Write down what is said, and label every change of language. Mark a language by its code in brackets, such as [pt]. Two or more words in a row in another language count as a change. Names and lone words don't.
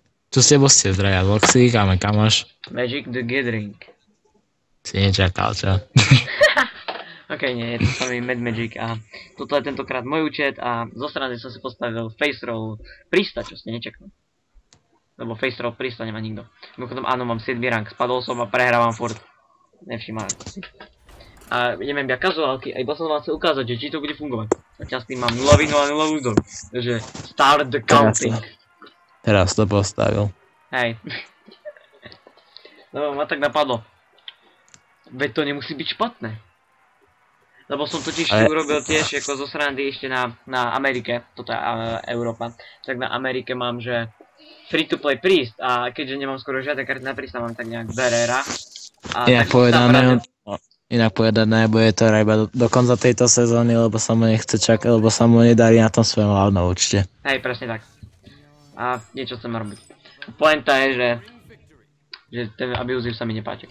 [sk] Čo s tebou ste zdraja? Loxy, kam máš? Magic the Gathering. Si nečakal, čo? Ok, nie, je to samý Mad Magic a toto je tentokrát môj účet a zo strany som si postavil [en] face roll [sk] Prista, čo ste nečakali. Lebo [en] face roll [sk] Prista nemá nikto. Mimochodom áno, mám 7 rank, spadol som a prehrávam furt. Nevšimám si. A idem iba kazuálky a iba som vám chcel ukázať, že či to bude fungovať. Zatiaľ s tým mám 0 údor. Takže [en] start the counting. [sk] Teraz to postavil. Hej. Lebo ma tak napadlo. Veď to nemusí byť špatné. Lebo som totiž urobil tiež ako zo srandy ešte na Amerike, toto je Európa, tak na Amerike mám, že [en] free to play [sk] Priest a keďže nemám skoro žiadne karty na Priesta, mám tak nejak Berera. Inak povedané, bude to iba do konca tejto sezóny, lebo sa mu nechce čakať, lebo sa mu nedarí na tom svojom hlavnom účte. Hej, presne tak. A niečo chcem robiť. Pointa je, že ten abusive sa mi nepáči.